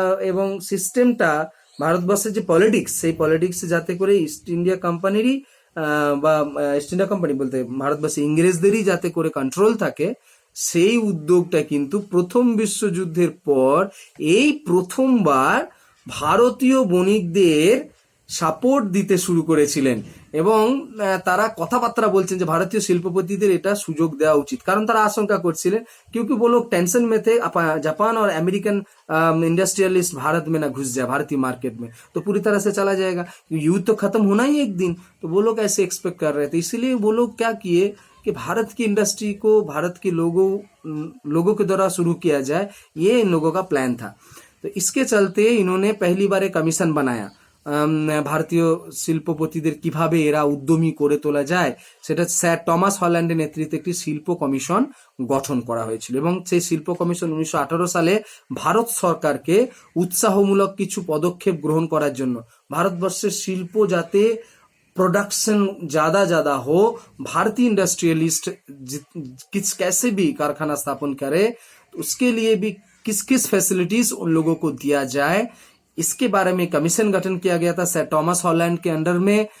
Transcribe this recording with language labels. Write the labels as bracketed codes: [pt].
[bn] এবং সিস্টেমটা ভারতবর্ষের যে পলিটিক্স, সেই পলিটিক্সে যাতে করে ইস্ট ইন্ডিয়া কোম্পানিরই বা ইস্ট ইন্ডিয়া কোম্পানি বলতে ভারতবর্ষে ইংরেজদেরই যাতে করে কন্ট্রোল থাকে, সেই উদ্যোগটা কিন্তু প্রথম বিশ্বযুদ্ধের পর এই প্রথমবার ভারতীয় বণিকদের সাপোর্ট দিতে শুরু করেছিলেন। এবং তারা কথাবার্তা বলছেন যে ভারতীয় শিল্পপতিদের এটা সুযোগ দেওয়া উচিত, কারণ তারা আশঙ্কা করছিলেন [hi] क्योंकि वो लोग टेंशन में थे, जापान और अमेरिकन इंडस्ट्रियलिस्ट भारत में ना घुस जाए भारतीय मार्केट में तो पूरी तरह से चला जाएगा, युद्ध तो खत्म होना ही एक दिन। तो वो लोग ऐसे एक्सपेक्ट कर रहे थे, इसीलिए वो लोग क्या किए कि भारत की इंडस्ट्री को भारत के लोगों के द्वारा शुरू किया जाए, ये इन लोगों का प्लान था। तो इसके चलते इन्होंने पहली बार एक कमीशन बनाया [bn] ভারতীয় শিল্পপতিদের কিভাবে এরা উদ্যমী করে তোলা যায়, সেটা স্যার টমাস হল্যান্ডের নেতৃত্বে একটি শিল্প কমিশন গঠন করা হয়েছিল। এবং সেই শিল্প কমিশন 1918 সালে ভারত সরকারকে উৎসাহমূলক কিছু পদক্ষেপ গ্রহণ করার জন্য, ভারতবর্ষের শিল্প যাতে [hi] प्रोडक्शन ज्यादा हो, भारतीय इंडस्ट्रियलिस्ट कैसे भी कारखाना स्थापन करे, उसके लिए भी किस किस फैसिलिटीज उन लोगों को दिया जाए, इसके बारे में कमीशन गठन किया गया था सर टॉमस हॉलैंड के अंडर में।